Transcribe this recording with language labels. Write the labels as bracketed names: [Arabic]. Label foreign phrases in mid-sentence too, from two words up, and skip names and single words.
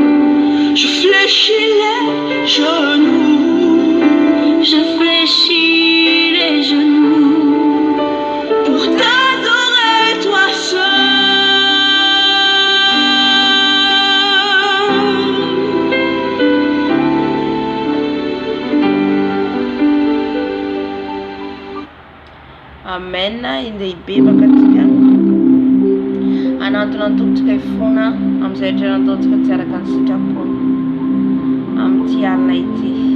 [French] Je fléchis les genoux, je fléchis les genoux pour t'adorer toi seul. Amen. [Malagasy] Indehibe bakatsika anatonantotsika ifona amin'izay rehetra nataontsika tsy araka ny sitrapony amin'ity alina ity.